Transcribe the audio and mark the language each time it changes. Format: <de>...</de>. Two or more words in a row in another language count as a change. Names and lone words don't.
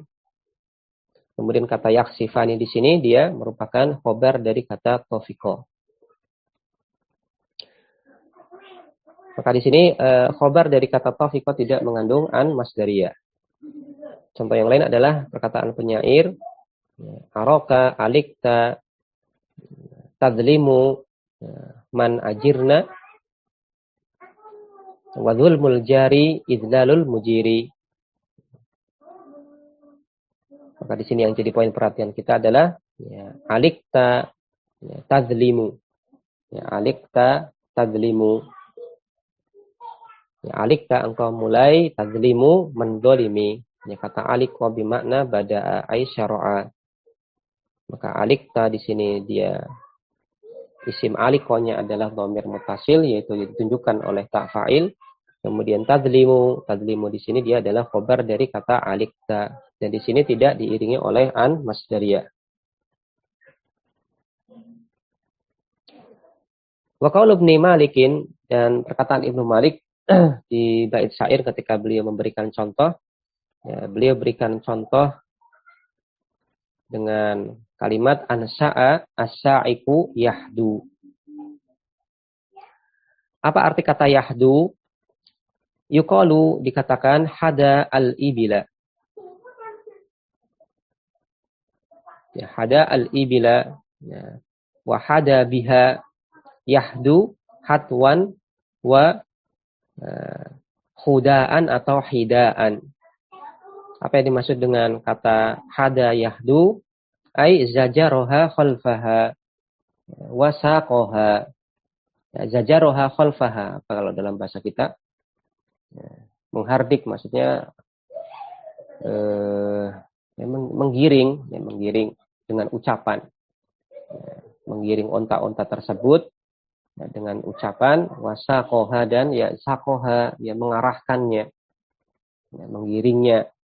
<id>Kemudian kata yaksifani di sini dia merupakan khobar dari kata tofiko. Maka di sini khobar dari kata tofiko tidak mengandung</id> <ar>أن مصدرية.</ar> <id>Contoh yang lain adalah perkataan penyair,</id> <ar>أراك علقت تظلم من أجرنا وظلم الجار إذلال المجير.</ar> <id>Maka di sini yang jadi poin perhatian kita adalah alikta, tadzlimu.</id> <ar>علقت تظلم.</ar> <id>Alikta engkau mulai, tadzlimu mendolimi.</id> <ar>Kata علق و بمعنى بدأ أي شرع.</ar> <id>Maka alikta di sini dia isim alikonya adalah</id> <ar>ضمير متصل,</ar> <id>yaitu ditunjukkan oleh</id> <ar>تاء فاعل.</ar> <id>Kemudian tadzlimu di sini dia adalah khobar dari kata alikta. Dan di sini tidak diiringi oleh</id> <ar>أن مصدرية. وقول ابن مالك,</ar> <id>dan perkataan Ibnu Malik di bait syair ketika beliau memberikan contoh, beliau berikan contoh dengan kalimat</id> <ar>أنشأ السائق يحدو.</ar> <id>Apa arti kata yahdu?</id> <ar>Yuqalu dikatakan حدا الإبل. حدا الإبل وحدا بها يحدو حدوا وحداء atau hidaan.</ar> <id>Apa yang dimaksud dengan kata hada yahdu?</id> <ar>أي زجرها خلفها وساقها. زجرها خلفها.</ar> <id>Apa kalau dalam bahasa kita? Menghardik maksudnya menggiring dengan ucapan. Menggiring onta-onta tersebut dengan ucapan wasaqoha dan ya saqoha, ya mengarahkannya, ya, menggiringnya.</id>